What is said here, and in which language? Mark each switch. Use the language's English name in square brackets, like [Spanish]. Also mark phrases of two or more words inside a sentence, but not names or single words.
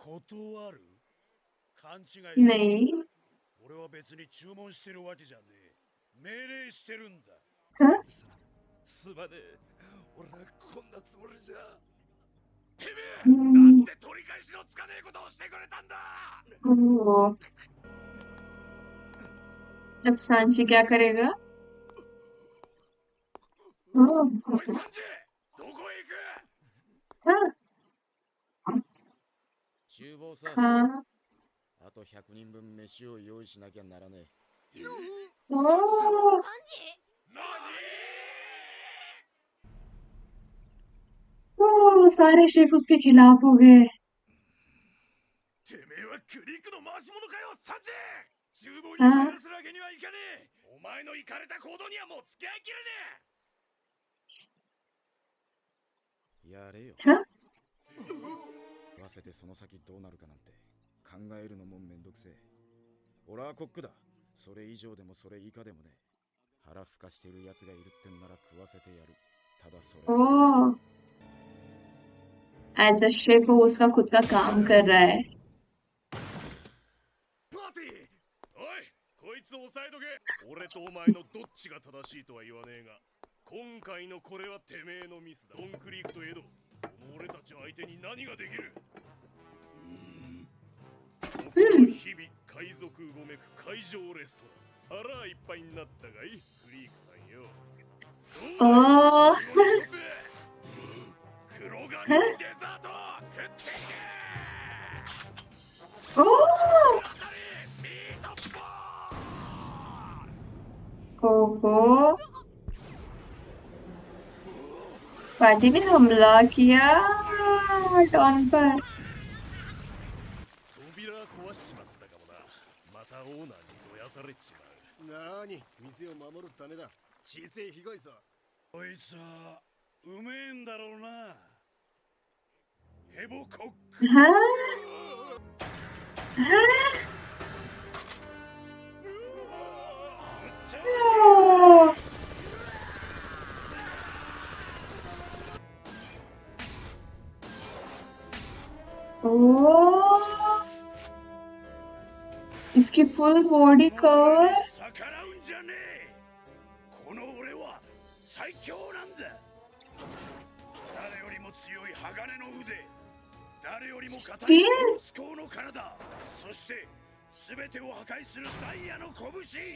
[Japanese] 断る？勘違いする。 [Hindi] नहीं [Japanese] 俺は別に注文してるわけじゃねえ。命令してるんだ。 [Hindi] हाँ? [Japanese] すまねえ。俺はこんなつもりじゃ。てめえ、 हम्म, なんで取り返しのつかねえことをしてくれたんだ。 [Hindi] ओह, अब सांची क्या करेगा? ओह, [Japanese] おいサンジ、どこへ行く。 [Hindi] हाँ, [Japanese] 厨房さ、 [Hindi] हाँ, [Japanese] あと100人分飯を用意しなきゃならねえ。 ओह, サンジ。何。 [Hindi] ओह, सारे शेफ उसके खिलाफ हो गए। [Japanese] てめえはクリークの回し者かよ、サンジ。厨房に入らせるわけにはいかねえ。お前のイカれた行動にはもう付き合いきれねやれよ。 [Hindi] हाँ? [Japanese] 食わせてその先どうなるかなんて考えるのもめんどくせえ。俺はコックだ。それ以上でもそれ以下でもねえ。腹すかしてる奴がいるってんなら食わせてやる。ただそれ。 [Hindi] ओह, [English] as a chef [Hindi] वो उसका खुद का काम कर रहा है। [Japanese] え。パーティー。おい、こいつ押さえとけ。俺とお前のどっちが正しいとは言わねえが、今回のこれはてめえのミスだ。ドンクリークとエド、この俺たち相手に何ができる。僕は日々海賊うごめく海上レストラン。腹いっぱいになったがい、クリークさんよ。どうだ ओह, 黒髪のデザート食っていけ。 ओह, 当たりミートボール。 [Hindi] ओहो, पार्टी ने हमला किया डॉन पर। [Japanese] 扉壊しちまったかもな。またオーナーにどやされちまう。なーに、店を守るためだ。小さい被害さ。こいつはうめえんだろうな。ヘボコック。 [Hindi] हाँ, हाँ, ओह, ओह, इसकी [English] full body cover. [Japanese] 逆らうんじゃねえ。この俺は最強なんだ。誰よりも強い鋼の腕、誰よりも硬いスコーの体、そして全てを破壊するダイヤの拳。